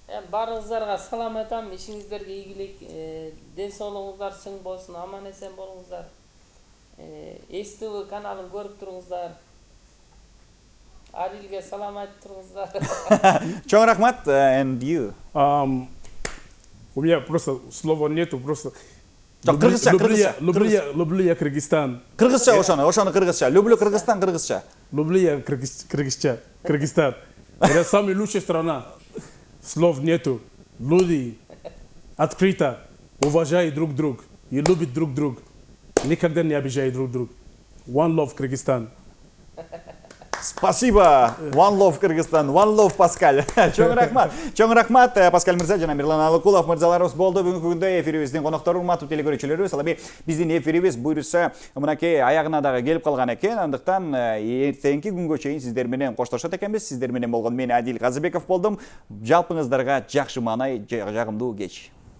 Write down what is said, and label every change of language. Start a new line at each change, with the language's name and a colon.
Kyrgyz: Баарыңыздарга салам айтам, ишиңиздерге ийгилик, ден соолугуңуздар чың болсун, аман эсен болуңуздар. СТВ каналын көрүп туруңуздар. Арилге салам айтып туруңуздар. Чоң рахмат,
English: and you.
Russian: У меня просто слова нету, просто... Люблю я Кыргызстан.
Kyrgyz: Кыргызча ошону кыргызча.
Russian: Люблю
Kyrgyz: Кыргызстан, кыргызча.
Russian: Люблю я Кыргызстан. Это самая лучшая страна. Слов нету. Люди открыто уважают друг друга и любят друг друга. Никогда не обижают друг друга.
English: One love Кыргызстан.
Russian: Спасибо.
English: One love Кыргызстан, one love Паскал.
Kyrgyz: Чоң рахмат, Паскал мырза жана Мирлан Алыкулов мырзаларыбыз болду. Бүгүнкү күндө эфирибиздин коноктору, урматтуу телекөрүүчүлөрүбүз. Ал эми биздин эфирибиз буйруса мынакей аягына дагы келип калган экен. Андыктан эртеңки күнгө чейин сиздер менен коштошот экенбиз. Сиздер менен болгон мен Адил Казыбеков болдум. Жалпыңыздарга жакшы маанай, жагымдуу кеч.